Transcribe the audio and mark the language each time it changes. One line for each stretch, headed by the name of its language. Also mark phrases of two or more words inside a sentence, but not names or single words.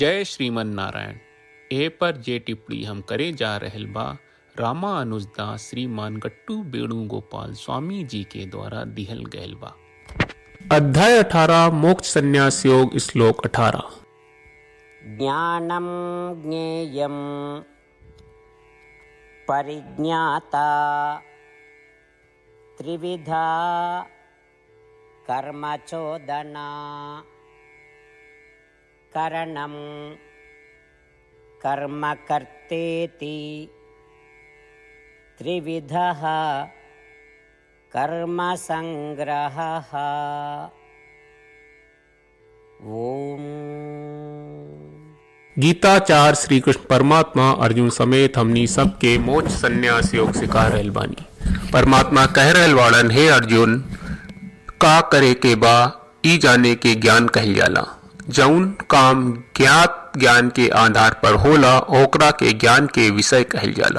Bhojpuri: जय श्रीमन नारायण। ए पर जे टिप्पणी हम करे जा रहल बा रामा अनुजदास श्रीमान गट्टू वेणुगोपाल स्वामी जी के द्वारा दिहल गयल बा। अध्याय 18 मोक्ष संन्यास योग श्लोक 18।
Sanskrit: ज्ञानं ज्ञेयं परिज्ञाता त्रिविधा कर्मचोदना करणं कर्म कर्तेति त्रिविधः कर्म संग्रहः। ओम।
Bhojpuri: गीताचार्य श्री कृष्ण परमात्मा अर्जुन समेत हमनी सबके मोक्ष संन्यास योग सिखा रहल बानी। परमात्मा कह रहल वाड़न, हे अर्जुन, का करे के बा ई जाने के ज्ञान कहल जाला। जौन काम ज्ञात ज्ञान के आधार पर होला ओकरा के ज्ञान के विषय कहल जाला।